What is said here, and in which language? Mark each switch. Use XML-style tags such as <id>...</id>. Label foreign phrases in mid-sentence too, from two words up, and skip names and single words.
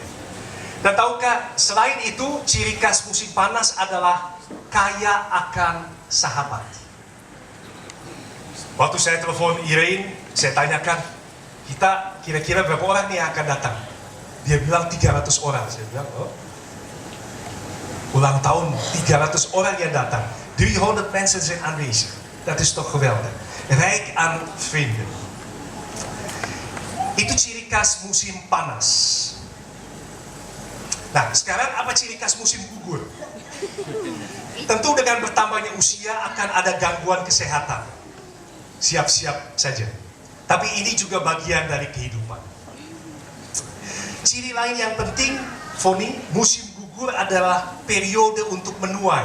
<id>Dan tahukah, selain itu, ciri khas musim panas adalah kaya akan sahabat. Waktu saya telepon Irene, saya tanyakan, kita kira-kira berapa orang nih yang akan datang? Dia bilang 300 orang. Saya bilang, oh, ulang tahun 300 orang yang datang.</id> <nl>300 mensen zijn aanwezig. Dat is toch geweldig. Rijk aan vrienden.</nl> <id>Itu ciri khas musim panas. Nah, sekarang apa ciri khas musim gugur? Tentu dengan bertambahnya usia akan ada gangguan kesehatan. Siap-siap saja. Tapi ini juga bagian dari kehidupan. Ciri lain yang penting, Foni, musim gugur adalah periode untuk menuai.</id>